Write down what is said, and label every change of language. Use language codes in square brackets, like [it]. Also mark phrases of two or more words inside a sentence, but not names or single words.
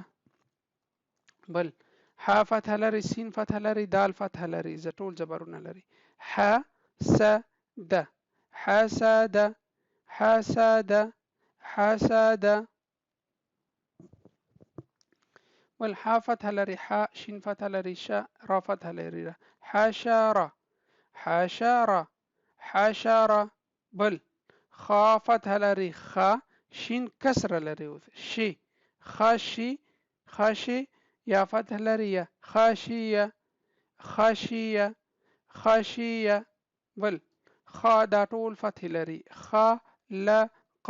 [ps] بل ح فتح لري، سین فتح لري، دال فتح لري، ز ټول زبرونه لري. حسد. حسد. حسد. حسد. بل ح فتح لري، ح. شین فتح لري، ش. را فتح لري، را. حشره. حشره. حشره. بل خا فتح لري، خ. شین کسر لري، شي. خشي. خشي. یا فتح لري، یا. خشيه. خشيه. خشيه. بل خا دا ټول فتح لري، خلق.